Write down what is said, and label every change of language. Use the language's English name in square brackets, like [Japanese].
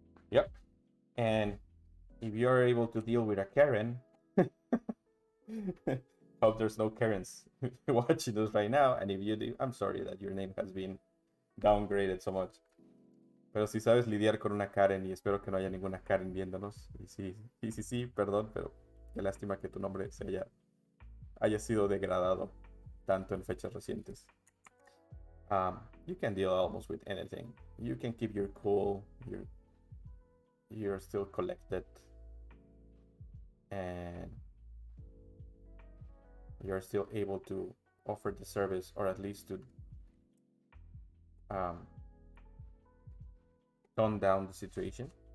[English] Yep. And if you're able to deal with a Karen, hope there's no Karens watching us right now. And if you do, I'm sorry that your name has been downgraded so much. [Spanish] Pero si sabes lidiar con una Karen, y espero que no haya ninguna Karen viéndonos. Y sí, perdón, pero qué lástima que tu nombre haya sido degradado tanto en fechas recientes. [English] You can deal almost with anything. You can keep your cool. You're still collected, and you're still able to offer the service, or at least to tone down the situation.